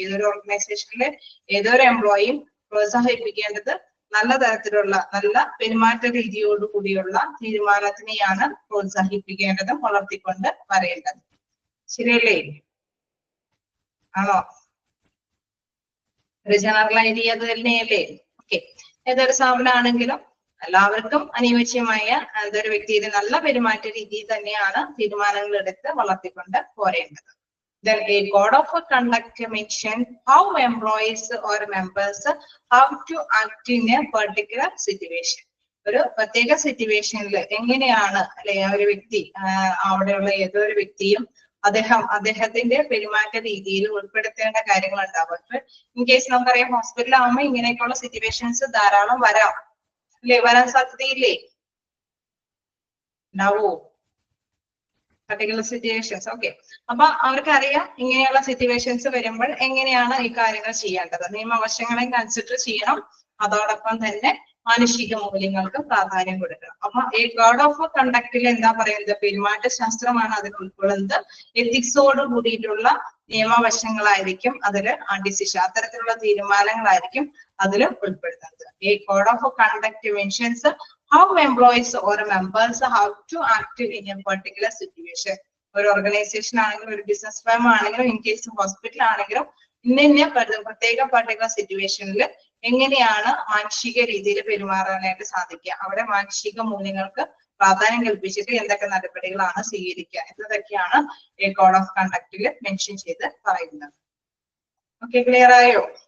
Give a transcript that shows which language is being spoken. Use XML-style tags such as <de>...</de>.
<ml>ഏതൊരു ഓർഗനൈസേഷനിലെ ഏതൊരു എംപ്ലോയിയും പ്രോത്സാഹിപ്പിക്കേണ്ടത് നല്ല തരത്തിലുള്ള നല്ല പെരുമാറ്റ രീതിയോടു കൂടിയുള്ള തീരുമാനത്തിനെയാണ് പ്രോത്സാഹിപ്പിക്കേണ്ടതും വളർത്തിക്കൊണ്ട് വരേണ്ടത്. ശരിയല്ലേ? ആണോ? ഒരു ജനറൽ ഐഡിയ തന്നെയല്ലേ? ഓക്കെ, ഏതൊരു സ്ഥാപനമാണെങ്കിലും എല്ലാവർക്കും അനുയോജ്യമായ ഏതൊരു വ്യക്തിയുടെ നല്ല പെരുമാറ്റ രീതി തന്നെയാണ് തീരുമാനങ്ങൾ എടുത്ത് വളർത്തിക്കൊണ്ട് പോരേണ്ടത്.</ml> <en>Then a code of conduct mentions how employees or members have to act in a particular situation.</en> <ml>ഒരു പ്രത്യേക സിറ്റുവേഷനിൽ എങ്ങനെയാണ് അല്ലെ ഒരു വ്യക്തി അവിടെയുള്ള ഏതൊരു വ്യക്തിയും അദ്ദേഹത്തിന്റെ പെരുമാറ്റ രീതിയിൽ ഉൾപ്പെടുത്തേണ്ട കാര്യങ്ങൾ ഉണ്ടാവും. ഇപ്പൊ ഇൻ കേസ് നമുക്കറിയാം ഹോസ്പിറ്റലിലാവുമ്പോൾ ഇങ്ങനെയൊക്കെയുള്ള സിറ്റുവേഷൻസ് ധാരാളം വരാം അല്ലെ, വരാൻ സാധ്യതയില്ലേ? ഉണ്ടാവോ പർട്ടിക്കുലർ സിറ്റുവേഷൻസ്? ഓക്കെ, അപ്പൊ അവർക്കറിയാം ഇങ്ങനെയുള്ള സിറ്റുവേഷൻസ് വരുമ്പോൾ എങ്ങനെയാണ് ഈ കാര്യങ്ങൾ ചെയ്യേണ്ടത്. നിയമവശങ്ങളെ കൺസിഡർ ചെയ്യണം, അതോടൊപ്പം തന്നെ മാനുഷിക മൂല്യങ്ങൾക്ക് പ്രാധാന്യം കൊടുക്കണം. അപ്പൊ ഈ കോഡ് ഓഫ് കണ്ടക്റ്റിൽ എന്താ പറയുന്നത്? പെരുമാറ്റ ശാസ്ത്രമാണ് അതിൽ ഉൾക്കൊള്ളുന്നത്. എത്തിക്സോട് കൂടിയിട്ടുള്ള നിയമവശങ്ങളായിരിക്കും അതില് ഡിസിഷൻ, അത്തരത്തിലുള്ള തീരുമാനങ്ങളായിരിക്കും അതിൽ ഉൾപ്പെടുത്തുന്നത്. ഈ</ml> <en>Code of conduct mentions how employees or members have to act in a particular situation.</en> <ml>ഒരു ഓർഗനൈസേഷൻ ആണെങ്കിലും ഒരു ബിസിനസ് ഫേം ആണെങ്കിലും ഇൻ കേസ് ഹോസ്പിറ്റൽ ആണെങ്കിലും ഇന്ന പർട്ടിക്കുലർ സിറ്റുവേഷനിൽ എങ്ങനെയാണ് മാനുഷിക രീതിയിൽ പെരുമാറാനായിട്ട് സാധിക്കുക, അവിടെ മാനുഷിക മൂല്യങ്ങൾക്ക് പ്രാധാന്യം കൽപ്പിച്ചിട്ട് എന്തൊക്കെ നടപടികളാണ് സ്വീകരിക്കുക എന്നതൊക്കെയാണ് ഈ കോഡ് ഓഫ് കണ്ടക്റ്റിൽ മെൻഷൻ ചെയ്ത് പറയുന്നത്. ഓക്കെ, ക്ലിയർ ആയോ?</ml>